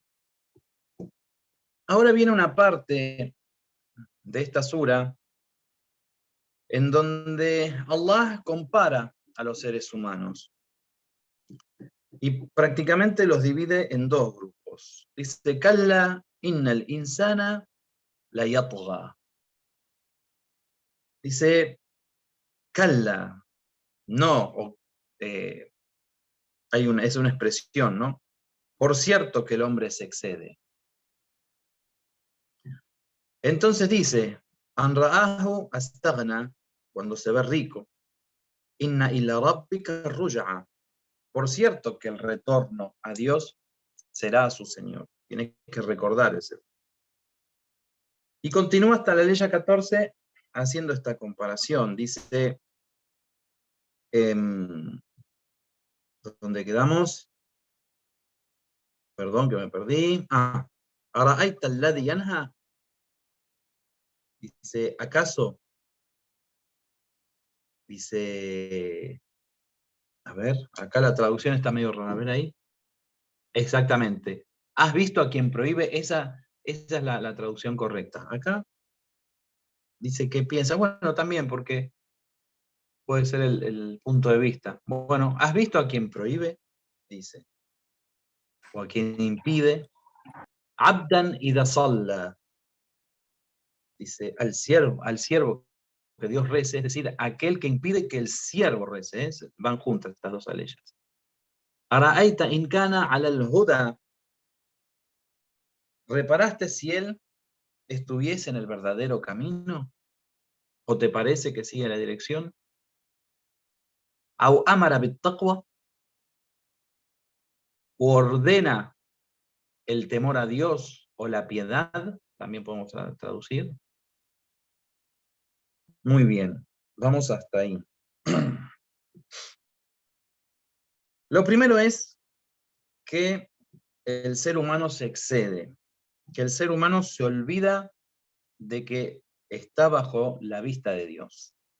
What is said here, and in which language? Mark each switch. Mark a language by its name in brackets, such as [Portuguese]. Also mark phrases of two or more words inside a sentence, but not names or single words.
[Spanish] Ahora viene una parte de esta sura en donde Allah compara a los seres humanos y prácticamente los divide en dos grupos. Dice, [Arabic] كلا إن الإنسان ليطغى. [Spanish] Dice, Kalla, no, es una expresión, ¿no? Por cierto que el hombre se excede. Entonces dice, [Arabic] أن رآه استغنى, [Spanish] cuando se ve rico, [Arabic] إن إلى ربك الرجعى. [Spanish] Por cierto que el retorno a Dios será a su Señor. Tiene que recordar ese. Y continúa hasta la ley 14 haciendo esta comparación. Dice, ¿dónde quedamos? Perdón que me perdí. [Arabic] ¿أرأيت الذي ينهى? [Spanish] Dice, ¿acaso? Dice, a ver, acá la traducción está medio rara, a ver ahí. Exactamente. ¿Has visto a quien prohíbe? Esa es la traducción correcta. Acá dice que piensa, bueno, también porque puede ser el punto de vista. Bueno, ¿has visto a quien prohíbe? Dice. O a quien impide. [Arabic] عبدا إذا صلى. [Spanish] Dice, al siervo que Dios rece, es decir, aquel que impide que el siervo rece. Van juntas estas dos aleyas. [Arabic] أرأيت إن كان على الهدى. [Spanish] ¿Reparaste si él estuviese en el verdadero camino? ¿O te parece que sigue la dirección? [Arabic] ¿أو أمر بالتقوى? [Spanish] ¿O ordena el temor a Dios o la piedad? También podemos traducir. Muy bien, vamos hasta ahí. Lo primero es que el ser humano se excede, que el ser humano se olvida de que está bajo la vista de Dios.